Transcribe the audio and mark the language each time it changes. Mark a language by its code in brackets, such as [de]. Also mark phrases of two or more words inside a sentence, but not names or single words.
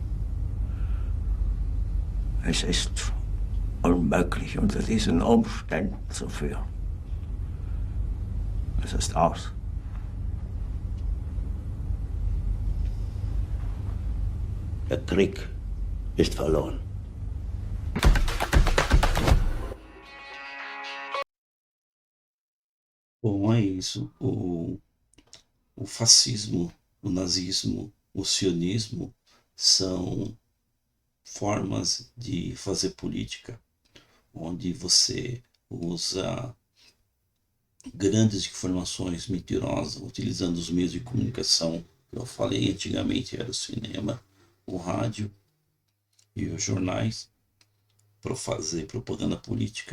[de] Es ist unmöglich, unter diesen Umständen zu führen. Es ist aus. Der Krieg ist verloren. [pt] Bom, é isso. O fascismo, o nazismo, o sionismo são formas de fazer política, onde você usa grandes informações mentirosas, utilizando os meios de comunicação que eu falei antigamente, era o cinema, o rádio e os jornais, para fazer propaganda política.